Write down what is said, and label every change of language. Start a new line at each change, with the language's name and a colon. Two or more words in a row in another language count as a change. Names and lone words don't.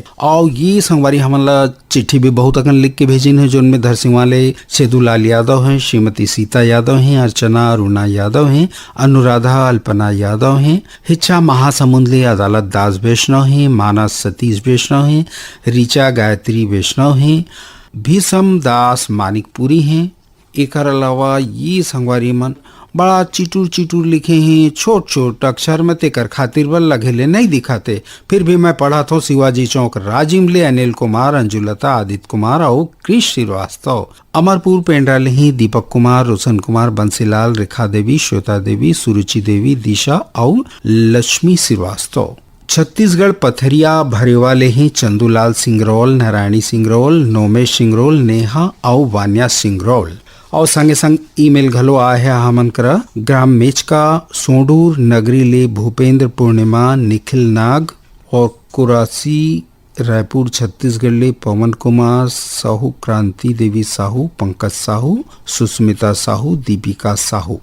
Chhattisgarhi: और ये संगवारी हमन ला चिट्ठी भी बहुत अकन लिख के भेजिन है जोन में धरसिंह वाले सेदूलाल यादव हैं, श्रीमती सीता यादव हैं, अर्चना अरुणा यादव हैं, अनुराधा अल्पना यादव हैं, हिच्छा महासमुंदली अदालत दास वैष्णव हैं, मानस सतीश वैष्णव हैं, ऋचा गायत्री वैष्णव हैं, भीषम दास मानिकपुरी हैं। एक अलावा ये संगवारी मन बड़ा चिटूर चिटूर लिखे हैं, छोट छोट अक्षर में तेकर खातिर बल लगेले नहीं दिखाते। फिर भी मैं पढ़ा था शिवाजी चौक राजिमले अनिल कुमार, अंजुलता, आदित्य कुमार और कृष श्रीवास्तव, अमरपुर पेंड्राल ही दीपक कुमार, रोशन कुमार, बंसीलाल, रेखा देवी, श्वेता देवी, सुरुचि देवी, दिशा और लक्ष्मी श्रीवास्तव। छत्तीसगढ़ पथरिया भरेवाले ही चंदूलाल सिंगरौल, नारायणी सिंगरौल, नोमेश सिंगरौल, नेहा और वान्या सिंगरौल। और संगे संग ईमेल घलो आए है हमन करा ग्राम मेचका, सोंडूर, नगरी ले भूपेंद्र पूर्णिमा, निखिल नाग और कुरासी रायपुर छत्तीसगढ़ ले पवन कुमार साहू, क्रांति देवी साहू, पंकज साहू, सुस्मिता साहू, दीपिका साहू।